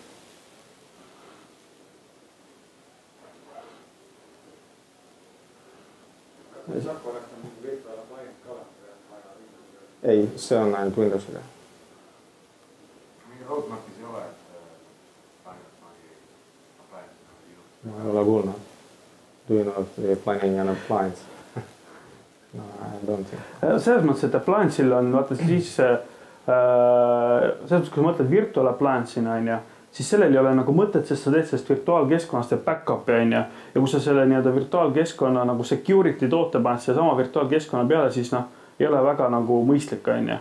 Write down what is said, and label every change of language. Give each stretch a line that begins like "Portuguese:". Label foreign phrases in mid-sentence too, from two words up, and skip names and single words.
Estonian: Ei, see on ainult Windowsiga. Mingi roadmapis ei ole, et ma ei ole kuulnud.
English: Do you know the planning and appliance? No, I don't think.
Estonian: Selles mõttes, et appliance'il on, vaata siis, selles mõttes, kui sa mõtled
English: virtual appliance'ina,
Estonian: siis sellel ei ole nagu mõtet, sest sa teed sellest virtuaalkeskkonnast ja back-up'i ja kui sa selle nii-öelda virtuaalkeskkonna nagu security toote paned selle sama virtuaalkeskkonna peale, siis noh, ei ole väga nagu mõistlik, on ju.